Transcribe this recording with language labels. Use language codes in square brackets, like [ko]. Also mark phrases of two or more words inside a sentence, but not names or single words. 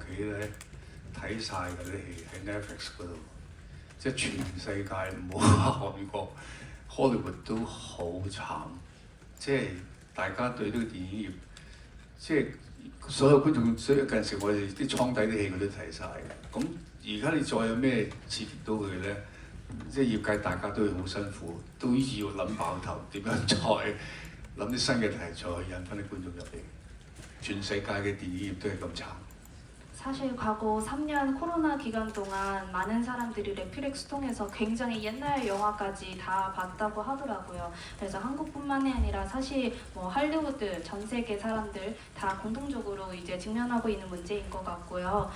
[yue] 企咧睇晒嗰啲戲喺 Netflix 嗰度，即係全世界唔好話韓國 Hollywood 都好慘，即係大家對呢個電影業，即係所有觀眾，所以近時我哋啲倉底啲戲佢都睇晒嘅。咁而家你再有咩刺激到佢咧？即係業界大家都會好辛苦，都要諗爆頭點樣再。諗啲新嘅題材引翻啲觀眾入嚟，全世界嘅電影業都係咁慘。 [ko] 사실 과거 3년 코로나 기간 동안 많은 사람들이 넷플릭스 통해서 굉장히 옛날 영화까지 다 봤다고 하더라고요. 그래서 한국뿐만이 아니라 사실 뭐 할리우드 전 세계 사람들 다 공통적으로 이제 직면하고 있는 문제인 것 같고요.